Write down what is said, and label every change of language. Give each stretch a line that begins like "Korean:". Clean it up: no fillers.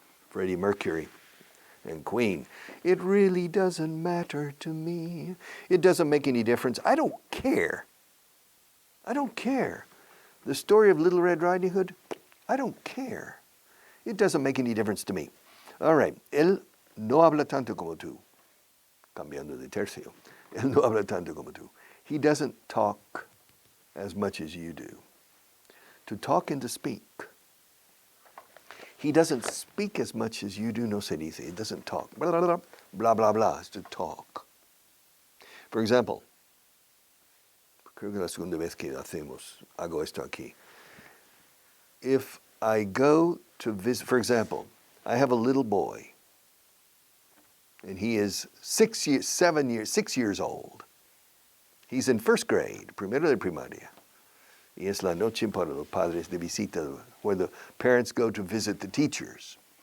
English: Freddie Mercury and Queen. It really doesn't matter to me. It doesn't make any difference. I don't care. I don't care. The story of Little Red Riding Hood, I don't care. It doesn't make any difference to me. All right.
Spanish: Él no habla tanto como tú. Cambiando de tercio. Él no habla tanto como tú.
English: He doesn't talk as much as you do. To talk and to speak. He doesn't speak as much as you do,
Spanish: no se dice.
English: He doesn't talk. Blah, blah, blah, blah, blah, blah, is to talk. For example,
Spanish: creo que la segunda vez que hago esto aquí.
English: If I go to visit, for example, I have a little boy, and he is 6 years old. He's in first grade,
Spanish: primero de primaria. Y es la noche para los padres de visita,
English: where the parents go to visit the teachers.